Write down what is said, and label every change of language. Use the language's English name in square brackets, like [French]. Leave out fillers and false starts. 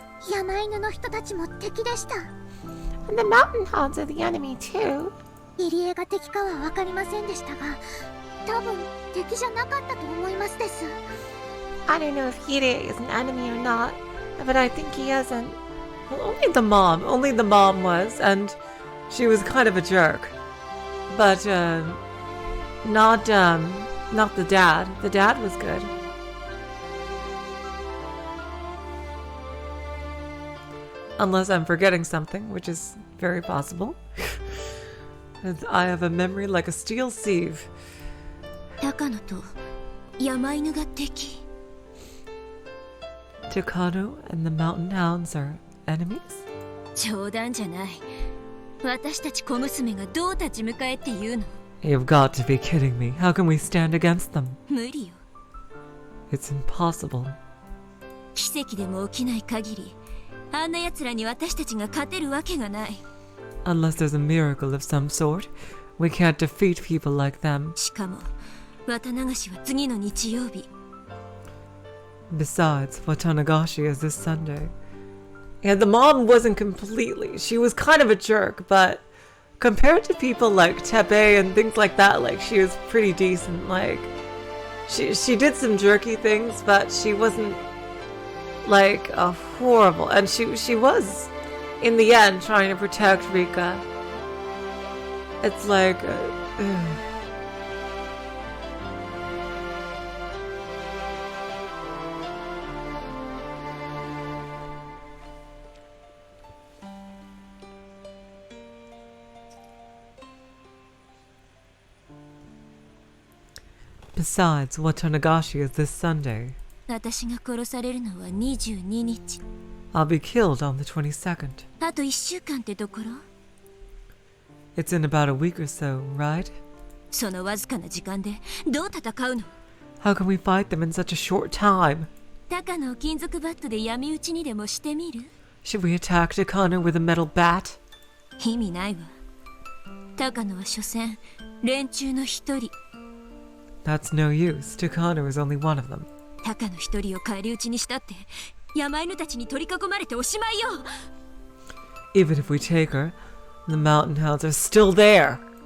[Japanese] 山犬の人たちも敵でした。 [English] And the mountain hounds are the enemy too. [Japanese] 入江が敵かは分かりませんでしたが、多分敵じゃなかったと思いますです。 [English] I don't know if Hirie is an enemy or not, but I think he isn't. Well, only the mom was, and she was kind of a jerk. But, not the dad. The dad was good. Unless I'm forgetting something, which is very possible. I have a memory like a steel sieve. [Japanese] 高野と山犬が敵。 [English] Takano and the mountain hounds are enemies? [Japanese] 冗談じゃない。私たち小娘がどう立ち向かえって言うの？ [English] You've got to be kidding me. How can we stand against them? [Japanese] 無理よ。 [English] It's impossible. [Japanese] 奇跡でも起きない限り、あんな奴らに私たちが勝てるわけがない。 [English] Unless there's a miracle of some sort, we can't defeat people like them. [Japanese] しかも、綿流しは次の日曜日。 [English] Besides, Watanagashi is this Sunday. Yeah, the mom wasn't completely. She was kind of a jerk, but compared to people like Tepe and things like that, like, she was pretty decent. Like, she did some jerky things, but she wasn't like a horrible. And she was, in the end, trying to protect Rika. It's like, Besides, Watanagashi is this Sunday. [Japanese] 私が殺されるのは22日。 [English] I'll be killed on the 22nd. [Japanese] あと1週間ってところ？ [English] It's in about a week or so, right? [Japanese] そのわずかな時間でどう戦うの？ [English] How can we fight them in such a short time? [Japanese] 高野を金属バットで闇討ちにでもしてみる？ [English] Should we attack Takano with a metal bat? [Japanese] 意味ないわ。高野は所詮連中の一人。 [English] That's no use. Takano is only one of them. [Japanese] 高野一人を返り討ちにしたって山犬たちに取り囲まれておしまいよ。 [English] Even if we take her, the mountain hounds are still there.